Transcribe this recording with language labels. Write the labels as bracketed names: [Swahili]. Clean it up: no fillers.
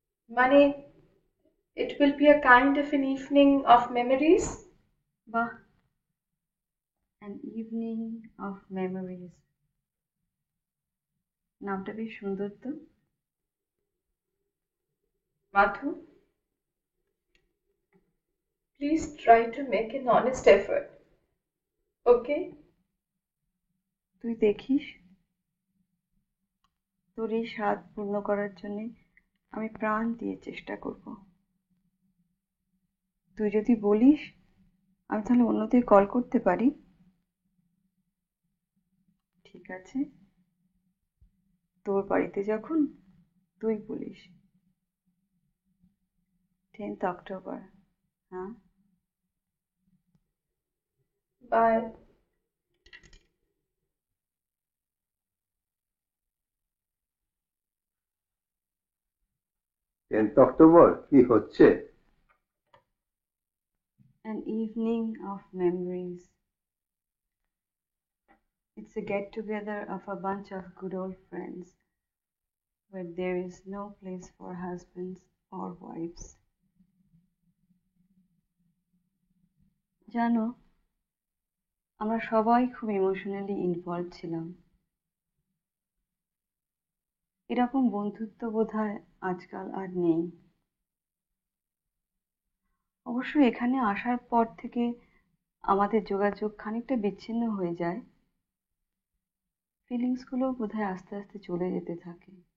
[Bangla] মানে [English] it will be a kind of an evening of memories. [Bangla] বাহ, [English] an evening of memories, [Bangla] নামটা বেশ সুন্দর তো। [English] Madhu, please try to make an honest effort. Okay? [Bangla] তুই দেখিস, তোর এই স্বাদ পূর্ণ করার জন্য আমি প্রাণ দিয়ে চেষ্টা করব। তুই যদি বলিস আমি তাহলে অন্যদের কল করতে পারি। ঠিক আছে, তোর বাড়িতে যখন তুই বলিস 10th অক্টোবর। হ্যাঁ, [English] Bye. [Bangla] অক্টোবর কি হচ্ছে? [English] an evening of memories. It's a get together of a bunch of good old friends where there is no place for husbands or wives. [Bangla] জানো, আমরা সবাই খুব ইমোশনালি ইনভলভ ছিলাম। এরকম বন্ধুত্ব বোধহয় আজকাল আর নেই। অবশ্য এখানে আসার পর থেকে আমাদের যোগাযোগ খানিকটা বিচ্ছিন্ন হয়ে যায়, ফিলিংসগুলো বোধহয় আস্তে আস্তে চলে যেতে থাকে।